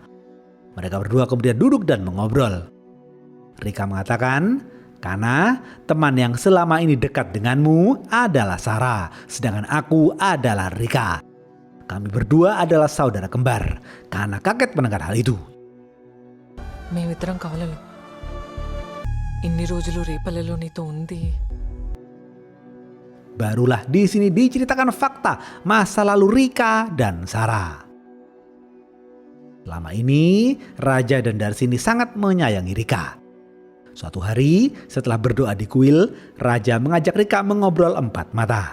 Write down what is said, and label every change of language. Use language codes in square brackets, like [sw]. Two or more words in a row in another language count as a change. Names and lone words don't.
[id] Mereka berdua kemudian duduk dan mengobrol. Rika mengatakan, "Kana, teman yang selama ini dekat denganmu adalah Sarah, sedangkan aku adalah Rika. Kami berdua adalah saudara kembar." Kana kaget mendengar hal itu. [te] మేమిద్దరం కవలలు ఇన్ని రోజులు రేపలలో నీతో ఉంది. [id] Barulah di sini diceritakan fakta masa lalu Rika dan Sarah. Selama ini, Raja dan Darsini sangat menyayangi Rika. Suatu hari, setelah berdoa di kuil, Raja mengajak Rika mengobrol empat mata.